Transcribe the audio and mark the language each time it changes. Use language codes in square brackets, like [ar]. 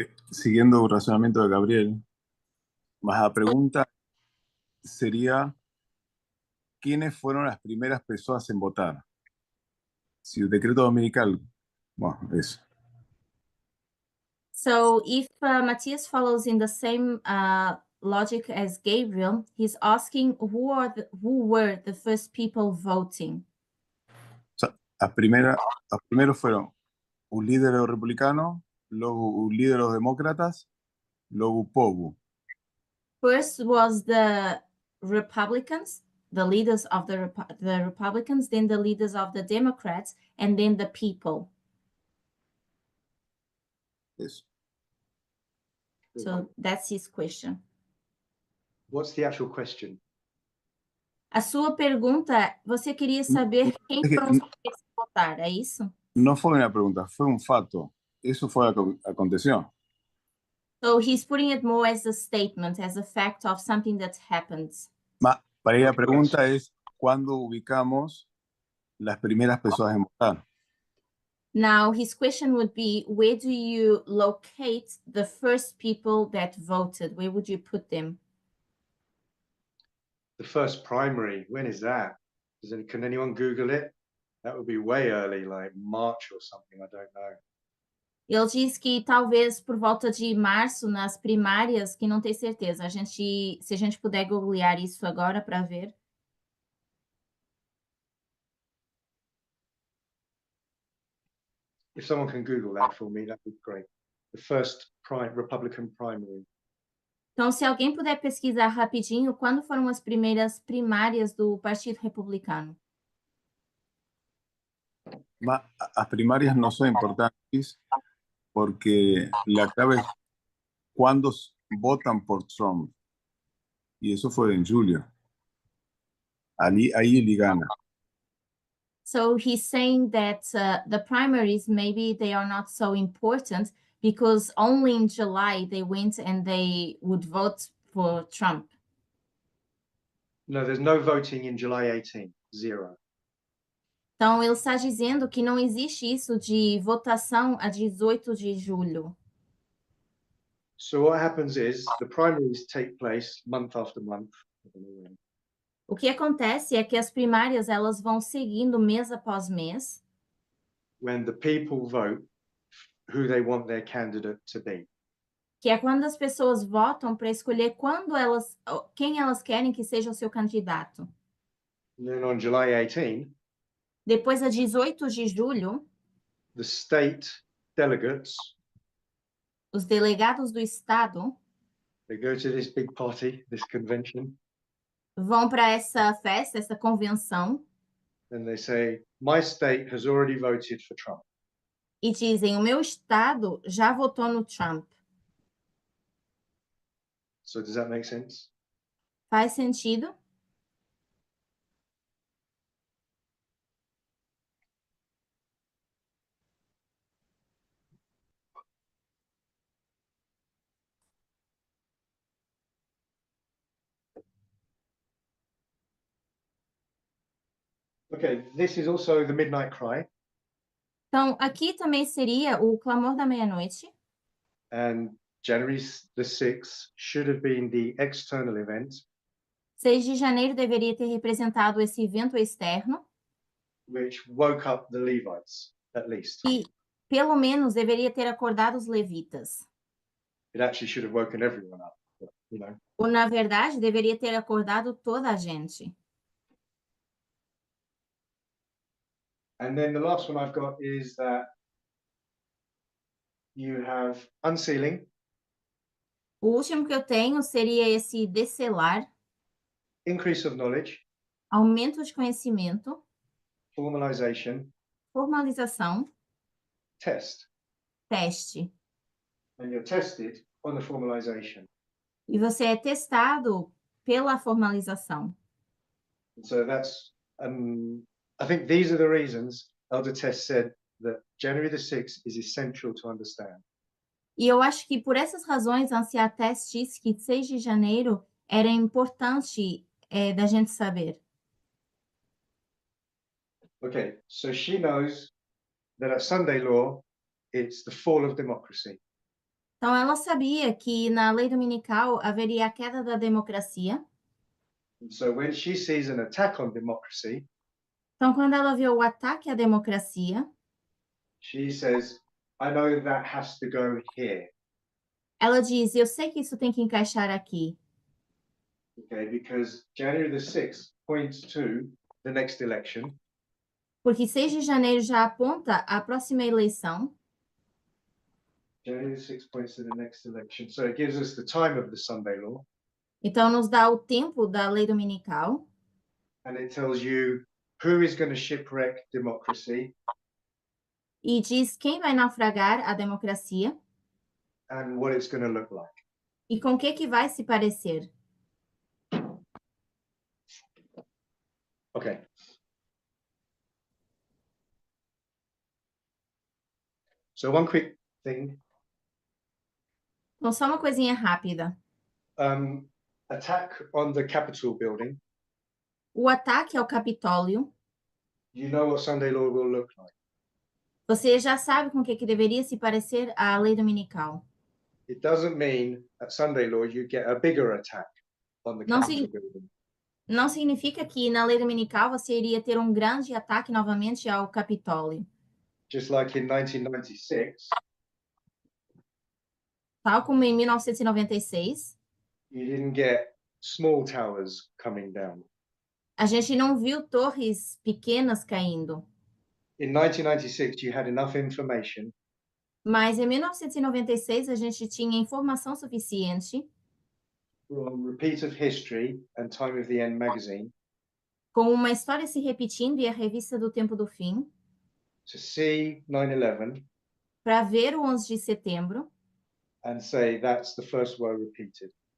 [es] Siguiendo el razonamiento de Gabriel, más la pregunta sería, ¿quiénes fueron las primeras personas en votar? Si el decreto dominical, bueno, eso. [en] So if Matthias follows in the same logic as Gabriel, he's asking who were the first people voting. [es] O sea, los primeros fueron un líder republicano, luego un líder de los demócratas, luego un povo. [en] First was the Republicans, the leaders of the Republicans, then the leaders of the Democrats, and then the people. [es] Eso. [en] So that's his question. What's the actual question? [pt] A sua pergunta, você queria saber quem foram os primeiros a votar, é isso? [es] No fue una pregunta, fue un fato. Eso fue lo que aconteció. [en] So he's putting it more as a statement, as a fact of something that happened. [es] Para ahí la pregunta es, ¿cuándo ubicamos las primeras personas en votar? [en] Now, his question would be, where do you locate the first people that voted? Where would you put them? The first primary, when is that? Can anyone Google it? That would be way early, like March or something, I don't know. [pt] Ele diz que talvez por volta de março, nas primárias, que não tem certeza. Se a gente puder googlear isso agora para ver. [en] If someone can Google that for me, that would be great. The first Republican primary. [pt] Então, se alguém puder pesquisar rapidinho, quando foram as primeiras primárias do Partido Republicano? [es] Las primarias no son importantes porque la clave es cuándo votan por Trump. Y eso fue en julio. Ahí él gana. [en] So he's saying that the primaries, maybe they are not so important because only in July they went and they would vote for Trump. No, there's no voting in July 18, 0. [pt] Então, ele está dizendo que não existe isso de votação a 18 de julho. [en] So what happens is the primaries take place month after month. [pt] O que acontece é que as primárias elas vão seguindo mês após mês. [en] When the people vote who they want their candidate to be. [pt] Que é quando as pessoas votam para escolher quem elas querem que seja o seu candidato. [en] And then on July 18, [pt] depois a 18 de julho, [en] the state delegates, [pt] os delegados do estado, [en] they go to this big party, this convention, [pt] vão para essa festa, essa convenção, [en] and they say, my state has already voted for Trump. [pt] E dizem, o meu estado já votou no Trump. [en] So does that make sense? [pt] Faz sentido? [en] Okay, this is also the midnight cry. [pt] Então, aqui também seria o clamor da meia-noite. [en] And January the 6th should have been the external event. [pt] 6 de janeiro deveria ter representado esse evento externo [en] which woke up the Levites, at least. [pt] e, pelo menos, deveria ter acordado os levitas. [en] It actually should have woken everyone up, but, you know. [pt] Ou, na verdade, deveria ter acordado toda a gente. [en] And then the last one I've got is that you have unsealing, [pt] O último que eu tenho seria esse descelar, [en] increase of knowledge, [pt] aumento de conhecimento, [en] formalization, [pt] formalização, [en] test. [pt] teste. [en] And you're tested on the formalization. [pt] E você é testado pela formalização. [en] And so that's, I think these are the reasons Elder Tess said that January the 6th is essential to understand. [pt] E eu acho que por essas razões, a Anciã Tess disse que 6 de janeiro era importante da gente saber. [en] Okay, so she knows that at Sunday law, it's the fall of democracy. [pt] Então, ela sabia que na lei dominical haveria a queda da democracia. [en] And so when she sees an attack on democracy, [pt] Então, quando ela vê o ataque à democracia, [en] she says, I know that has to go here. [pt] ela diz: eu sei que isso tem que encaixar aqui. [en] Okay, because January the 6th points to the next election. [pt] Porque 6 de janeiro já aponta a próxima eleição. [en] January the 6th points to the next election. So it gives us the time of the Sunday law. [pt] Então, nos dá o tempo da lei dominical. [en] And it tells you who is going to shipwreck democracy [pt] E diz quem vai naufragar a democracia [en] and what it's going to look like. [pt] e com o que vai se parecer. [en] Okay. So one quick thing, [pt] Então, só uma coisinha rápida. [en] attack on the Capitol building. [pt] O ataque ao Capitólio, [en] You know what Sunday law will look like. [pt] você já sabe com o que deveria se parecer a lei dominical. [en] It doesn't mean at Sunday law you get a bigger attack on the [pt] Não [en] Capitol sig- building. [pt] Não significa que na lei dominical você iria ter um grande ataque novamente ao Capitólio. [en] Just like in 1996, [pt] Tal como em 1996, [en] you didn't get small towers coming down. [pt] a gente não viu torres pequenas caindo. [en] In 1996, you had enough information [pt] Mas em 1996 a gente tinha informação suficiente [en] from Repeat of History and Time of the End magazine [pt] com uma história se repetindo e a revista do Tempo do Fim [en] to see 9/11 [pt] para ver o 11 de setembro [en] and say that's the first woe repeated.